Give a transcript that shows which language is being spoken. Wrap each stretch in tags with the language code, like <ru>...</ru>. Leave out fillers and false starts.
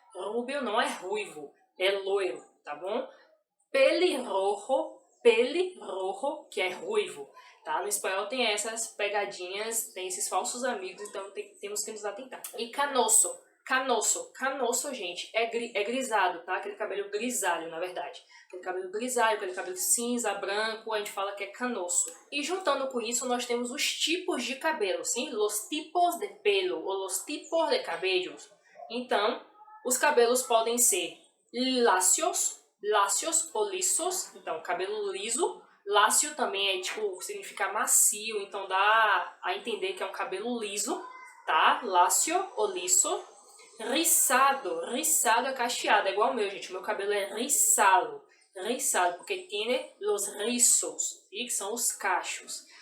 <pt>Rubio não é ruivo, é loiro, tá bom? Pelirrojo, que é ruivo, tá? No espanhol tem essas pegadinhas, tem esses falsos amigos, então temos que nos atentar. E canoso, gente, é grisado, tá? Aquele cabelo grisalho, na verdade. Aquele cabelo grisalho, aquele cabelo cinza, branco, a gente fala que é canoso. E juntando com isso, nós temos os tipos de cabelo, sim?</pt> <es>Los tipos de pelo, ou los tipos de cabellos.</es> <pt>Então, os cabelos podem ser lacios ou lisos, então cabelo liso. Lácio também é tipo, significa macio, então dá a entender que é um cabelo liso, tá? Lácio ou liso. Rizado é cacheado, é igual o meu, gente. O meu cabelo é rizado, porque tem os rizos, e que são os cachos.</pt>